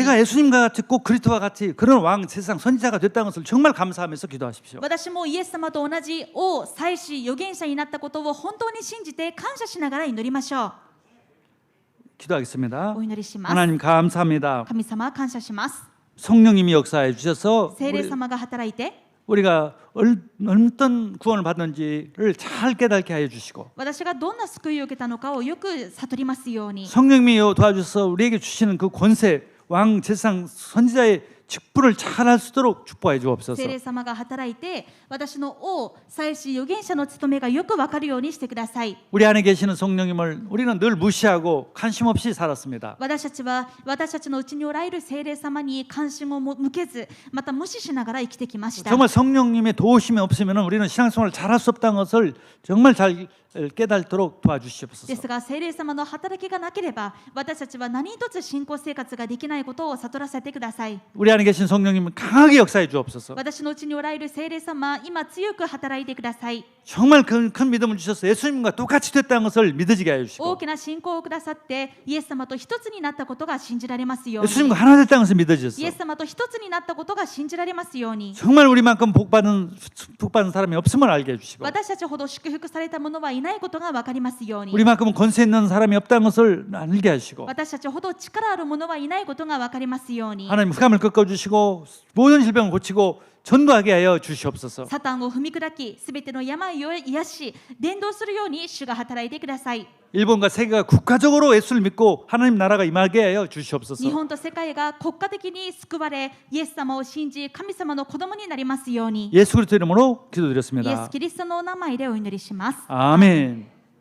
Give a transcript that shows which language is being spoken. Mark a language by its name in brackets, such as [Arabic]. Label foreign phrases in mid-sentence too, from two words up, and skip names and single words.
[Korean] 내가 예수님과 같이 꼭 그리스도와 같이 그런 왕 세상 선지자가 됐다는 것을 정말 감사하면서 기도하십시오. [Japanese] 私もイエス様と同じ王祭司預言者になったことを本当に信じて感謝しながら祈りましょう。 [Korean] 기도하겠습니다. [Japanese] お祈りします。 [Korean] 하나님 감사합니다. [Japanese] 神様感謝します。 [Korean] 성령님이 역사해 주셔서 [Japanese] 聖霊様が働いて [Korean] 우리가 어떤 구원을 받는지를 잘 깨닫게 하여 주시고 [Japanese] 私がどんな救いを受けたのかをよく悟りますように。 [Korean] 성령님이 도와주셔서 우리에게 주시는 그 권세 왕 세상 선지자의 직분을 잘 할 수 있도록 축복해 주옵소서. [Japanese] 聖霊様が働いて私の王祭司預言者の務めがよく分かるようにしてください。 [Korean] 우리 안에 계시는 성령님을 우리는 늘 무시하고 관심 없이 살았습니다. [Japanese] 私たちは私たちのうちにおられる聖霊様に関心を向けず、また無視しながら生きてきました。 [Korean] 정말 성령님의 도우심이 없으면 우리는 신앙생활을 잘할 수 없다는 것을 정말 잘 깨닫도록 도와주시옵소서. [Japanese] ですが聖霊様の働きがなければ私たちは何一つ信仰生活ができないことを悟らせてください。 [Korean] 우리 안에 계신 성령님은 강하게 역사해 주옵소서. [Japanese] 私のうちにおられる聖霊様、今強く働いてください。 [Korean] 정말 큰 믿음을 주셔서 예수님과 똑같이 됐다는 것을 믿어지게 하여 [Japanese] 大 [Korean] 주시고 [Japanese] きな信仰をくださってイエス様と一つになったことが信じられますように。 [Korean] 예수님과 하나 됐다는 것을 믿어주셔서 [Japanese] イエス様と一つになったことが信じられますように。 [Korean] 정말 우리만큼 복받은 사람이 없음을 알게 해주시고 [Japanese] 私たちほど祝福された者はいないことが分かりますように。 [Korean] 우리만큼 권세 있는 사람이 없다는 것을 알게 하시고 [Japanese] 私たちほど力ある者はいないことが分かりますように。 [Korean] 하나님 흑암을 꺾어주시고 모든 질병을 고치고 전도하게 하여 주시옵소서. [Japanese] サタンを踏み砕き、すべての病を癒し、伝道するように主が働いてください。 [Korean] 일본과 세계가 국가적으로 예수를 믿고 하나님 나라가 임하게 하여 주시옵소서. [Japanese] 日本と世界が国家的に救われ、イエス様を信じ、神様の子供になりますように。 [Korean] 예수 그리스도 이름으로 [Japanese] イエ [Korean] 기도드렸습니다. [Japanese] ス・キリストのお名前でお祈りします。 [Korean] 아멘.